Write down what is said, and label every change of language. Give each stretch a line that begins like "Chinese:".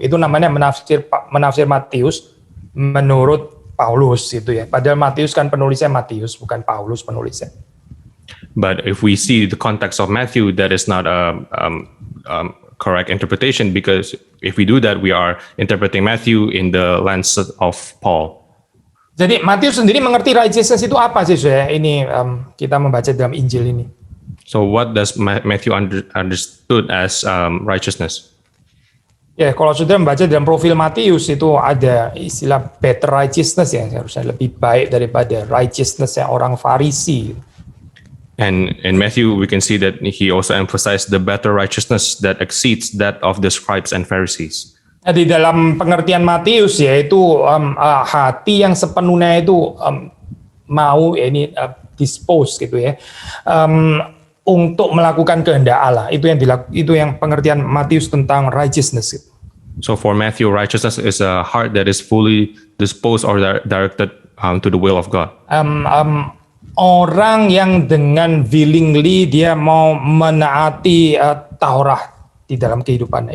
Indonesian: Itu namanya menafsir Matius menurut Paulus itu ya. Padahal Matius kan penulisnya Matius, bukan Paulus penulisnya.
English: But if we see the context of Matthew, that is not a correct interpretation, because if we do that, we are interpreting Matthew in the lens of Paul.
Indonesian: Jadi Matius sendiri mengerti righteousness itu apa sih saya? Ini kita membaca dalam Injil ini.
English: So what does Matthew understood as righteousness?
Indonesian: Ya, kalau sudah membaca dalam profil Matius itu ada istilah
English: better righteousness
Indonesian: ya, harusnya lebih baik daripada righteousness yang orang Farisi.
English: And in Matthew, we can see that he also emphasized the better righteousness that exceeds that of the scribes and Pharisees.
Indonesian: Di dalam pengertian Matius ya, itu hati yang sepenuhnya itu mau ya, ini dispose gitu ya, untuk melakukan kehendak Allah. Itu yang pengertian Matius tentang righteousness.
English: So for Matthew, righteousness is a heart that is fully disposed or directed to the will of God.
Indonesian: orang yang dengan willingly dia mau menaati Taurat di dalam kehidupannya.